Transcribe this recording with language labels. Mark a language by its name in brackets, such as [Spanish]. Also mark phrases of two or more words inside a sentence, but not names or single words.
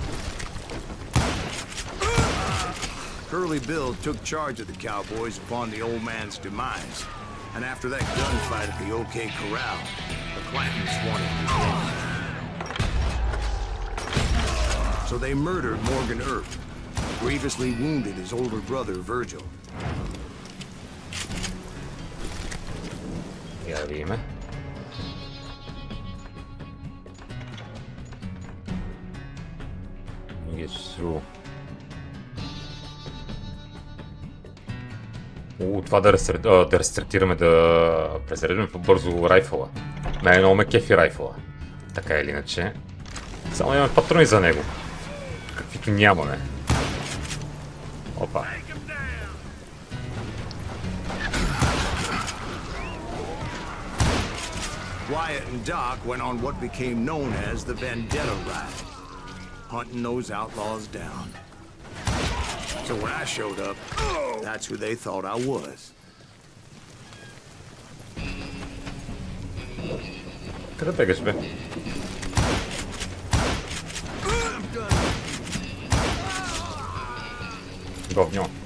[English] Curly Bill took charge of the Cowboys upon the old man's demise. And after that gunfight at the OK Corral, the Clantons wanted his head. So they murdered Morgan Earp, grievously wounded his older brother Virgil. [Bulgarian] Я да видим. Това да рестартираме, да презаредим по-бързо райфъла. Мене много ме кефи райфъла. Така или иначе. Само имаме патрони за него. Каквито нямаме. Опа. [English] Wyatt and Doc went on what became known as the Vendetta Ride, hunting those outlaws down. So when I showed up, that's who they thought I was. [Bulgarian] Къде бегаш, бе? Говньо.